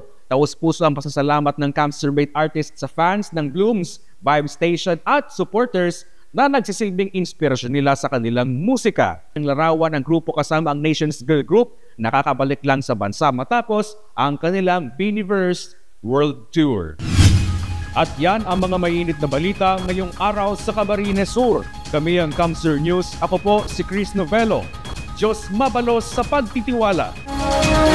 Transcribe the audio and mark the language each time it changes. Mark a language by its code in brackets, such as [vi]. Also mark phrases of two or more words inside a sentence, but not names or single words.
[tl] Taos puso ang pasasalamat ng [en] concert artist [tl] sa fans ng Blooms, Vibe Station at supporters na nagsisilbing inspirasyon nila sa kanilang musika. Ang larawan ng grupo kasama ang Nations Girl Group nakakabalik lang sa bansa matapos ang kanilang BINIverse World Tour. At yan ang mga mainit na balita ngayong araw sa Camarines Sur. Kami ang Kamsur News. Ako po si Chris Novelo. [bik] Diyos mabalos sa pagtitiwala.